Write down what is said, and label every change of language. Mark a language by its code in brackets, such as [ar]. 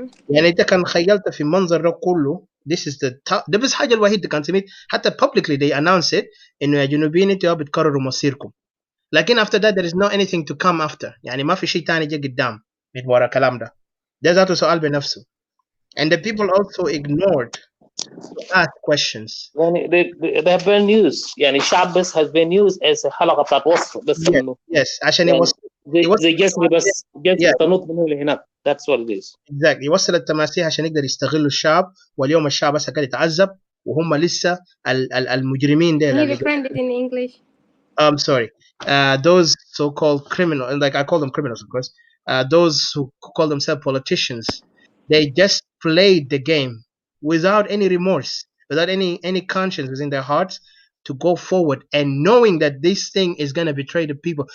[ar] يعني انت كان خيلت في منظر ده كله [en] this is the top. [ar] ده بس حاجة الوحيدة كان سميت حتى [en] publicly they announce it [ar] انه يا جنوبيين انتوا بتكرروا مصيركم. [en] لكن after that there is no anything to come after. [ar] يعني ما في شيء تاني جا قدام من ورا الكلام ده. ده ذاته سؤال بنفسه. [en] And the people also ignored to ask questions. يعني they have been used. [ar] يعني الشعب بس [en] has been used [ar] as حلقة بتاعت وصف بس إنه [en] yes [ar] عشان زي جسر بس تنط من هنا لهناك. [en] That's what it is. Exactly. [ar] يوصل التماسيح عشان يقدر يستغلوا الشعب واليوم الشعب بس قاعد يتعذب وهم لسه المجرمين ده. [en] Can you define it in English? I'm sorry. Those so-called criminals, like I call them criminals, of course. Those who call themselves politicians, they just played the game without any remorse, without any conscience within their hearts to go forward and knowing that this thing is going to betray the people.